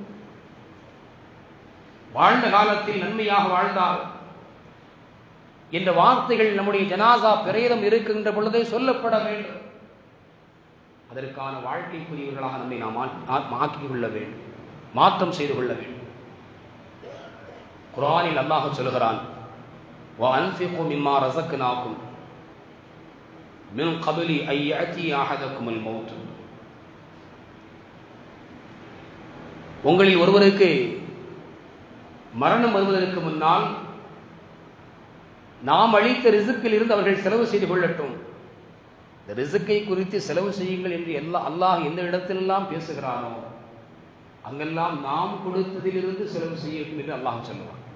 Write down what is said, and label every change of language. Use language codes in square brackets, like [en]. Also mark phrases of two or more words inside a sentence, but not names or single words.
[ta] வாழ்ந்த காலத்தில் நன்மையாக வாழ்ந்தார் என்ற வார்த்தைகள் நம்முடைய ஜனாசா பிரேதம் இருக்கின்ற பொழுதே சொல்லப்பட வேண்டும். அதற்கான வாழ்க்கைக்குரியவர்களாக நம்மை நாம் ஆக்கிக் கொள்ள வேண்டும், மாற்றம் செய்து கொள்ள வேண்டும். குர்ஆனில் அல்லாஹ் சொல்கிறான், [ar] وَأَنْفِقُوا مِمَّا رَزَقْنَاكُمْ مِنْ قَبْلِ أَنْ يَأْتِيَ أَحَدَكُمُ الْمَوْتُ. [ta] உங்களில் ஒருவருக்கு மரணம் வருவதற்கு முன்னால் நாம் அளித்த ரிசுக்கில் இருந்து அவர்கள் செலவு செய்து கொள்ளட்டும். இந்த ரிசுக்கை குறித்து செலவு செய்யுங்கள் என்று அல்லாஹ் எந்த இடத்திலெல்லாம் பேசுகிறானோ அங்கெல்லாம் நாம் கொடுத்ததிலிருந்து செலவு செய்யட்டும் என்று அல்லாஹ் சொல்லுவான்.